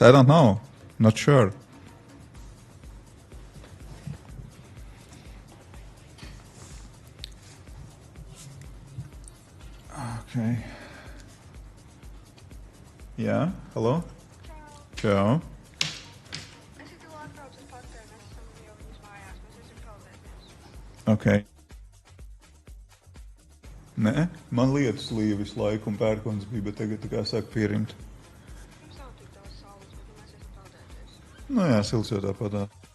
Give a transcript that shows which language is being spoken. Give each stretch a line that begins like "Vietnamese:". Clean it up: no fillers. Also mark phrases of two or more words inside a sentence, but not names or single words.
English: I don't know, not sure. Okay. Yeah, hello? Ciao. Okay.
Latvian: Nē, man lietus līja visu laiku un pērkons bija, bet tagad tā kā sāk pierimt. Nu jā, silts jau tāpatā.